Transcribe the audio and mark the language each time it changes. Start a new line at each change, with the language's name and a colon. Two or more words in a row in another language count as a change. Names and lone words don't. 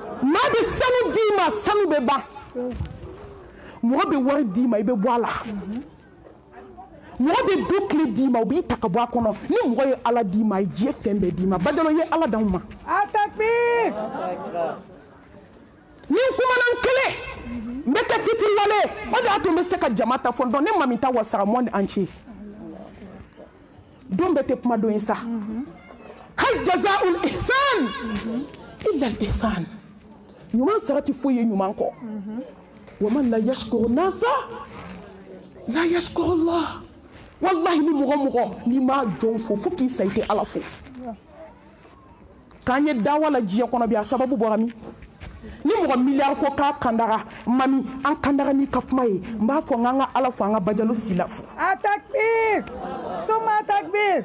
Bambara: maa bɛ sanu d'i ma sanu bɛ ban mɔgɔ bɛ wari d'i ma i bɛ bɔ a la mɔgɔ bɛ du tile d'i ma u b'i ta ka bɔ a kɔnɔ ni mɔgɔ ye ala d'i ma a ye diɲɛ fɛn bɛɛ d'i ma badalo ye ala d'anw ma A takbir. ni n kumana n kelen n bɛ kɛ fitiriwale o de y'a to n bɛ se ka jama ta fɔ dɔn ne mami ta wasara
French: monde entier
Bambara: don bɛɛ tɛ kuma don ye sa
Arabic: هل جزاء الإحسان إلا الإحسان
Bambara: ɲuman sara tɛ foyi ye ɲuman kɔ
Arabic: ومن لا يشكر الناس لا يشكر الله
Bambara: wallahi ni mɔgɔ mɔgɔ n'i ma jɔn fo fo k'i sa i tɛ ala fo k'an ye dawa la diɲɛ kɔnɔ bi a sababu bɔra min ni mɔgɔ miliyari ko k'a kandara mami an kandara n'i ka kuma ye n b'a fɔ n k'an ka ala fo an ka bajalo sila fo A takbir. Soma takbir.